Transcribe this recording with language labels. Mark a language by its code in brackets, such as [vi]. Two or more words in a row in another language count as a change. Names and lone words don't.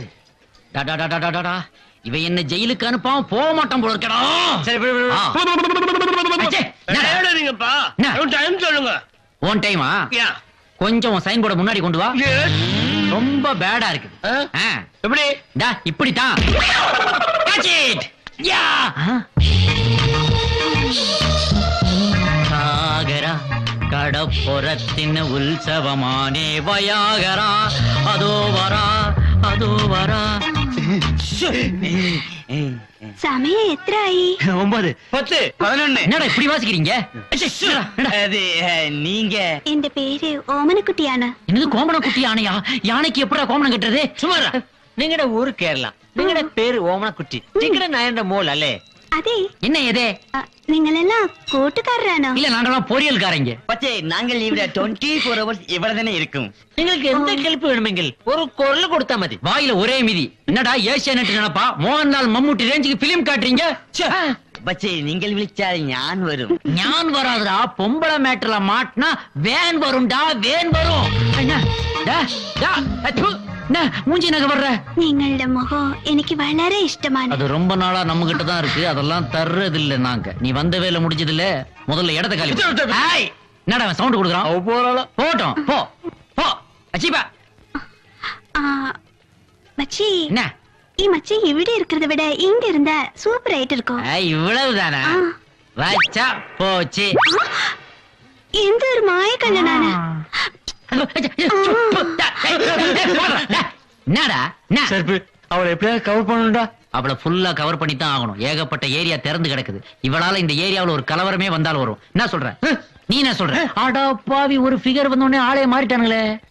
[ta] டாடா இவன் என்ன ஜெயிலுக்கு அனுப்பாம போக மாட்டான் போல இருக்கடா. சரி நீங்கப்பா டைம் சொல்லுங்க. ஓன் டைமா? கொஞ்சம் [en] sign board [ta] முன்னாடி கொண்டு வா. ரொம்ப பேடா இருக்கு. எப்படி? டா இப்படிதான். [en] Catch it. [ml] സാഗര കടപ്പുറത്തിൻ ഉത്സവമാണേ വയാഗ്ര, അതോ വരാ. [ta] சமயம் எத்தனை? 9 10 11. என்னடா இப்படி வாசிக்கிறீங்க? அது நீங்க இந்த பேரு ஓமனக்குட்டி யானை. என்னது கோமண குட்டி யானையா? யானைக்கு எப்படா கோமணம் கட்டுறது? [ml] சுமாரா നിങ്ങളുടെ ഊര് കേരള. നിങ്ങളുടെ പേര് ഓമനക്കുട്ടി. നിങ്ങളുടെ നയന്റെ മോൾ അല്ലേ? അതെ. [ta] என்ன எதே? [ml] നിങ്ങളെല്ലാം കൂട്ടുകാരാണോ? [ta] இல்ல நாங்கெல்லாம் பொரியல்காரங்க. [ml] പക്ഷേ ഞങ്ങൾ ഇവിടെ 24 hours ഇവിടെ തന്നെ ഇരിക്കും. നിങ്ങൾക്ക് എന്ത് ഹെൽപ്പ് വേണമെങ്കിൽ ഒരു കോൾ കൊടുത്താൽ മതി. [ta] வாயில ஒரே மிதி. என்னடா ஏசியானெட் நினைப்பா? மோகன்லால் மம்முட்டி ரேஞ்சுக்கு பிலிம் காட்டுறீங்க? [ml] പക്ഷേ നിങ്ങൾ വിളിച്ചാൽ ഞാൻ വരും. [ta] ஞான் வராதுடா. பொம்பளை மேட்டர்ல மாட்டினா வேன் வரும்டா, வேன் வரும். என்ன? மூஞ்சி நகை வர்ற [ml] നിങ്ങളുടെ മുഖം എനിക്ക് വളരെ ഇഷ്ടമാണ്. [ta] அது ரொம்ப நாளா நம்ம கிட்ட தான் இருக்கு. அதெல்லாம் தர்றது இல்ல நாங்க. நீ வந்த வேலை முடிஞ்சது இல்ல. முதல்ல இடத்த காலி பண்ணு. ஹாய் என்னடா சவுண்ட் கொடுக்குறான்? போட்டோம் போ போ அச்சிபா. மச்சி என்ன [ml] ഈ മച്ചി ഇവിടെ [ta] இருக்கிறத விட இங்க இருந்தா சூப்பர் ஆயிட்டு இருக்கும். இவ்வளவுதானா? வச்சா போச்சு. [ml] എന്ത് ഒരു മായക്കണ്ണനാണ്. [ta] என்னடா அவளை எப்படியாவது கவர் பண்ணணும்டா. அவளை ஃபுல்லா கவர் பண்ணி தான் ஆகணும். ஏகப்பட்ட ஏரியா திறந்து கிடக்குது. இவளால இந்த ஏரியாவுல ஒரு கலவரமே வந்தாலும் வரும். என்ன சொல்ற நீ? என்ன சொல்ற? ஆடா பாவி, ஒரு ஃபிகர் வந்த உடனே ஆளே மாறிட்டானுங்களே.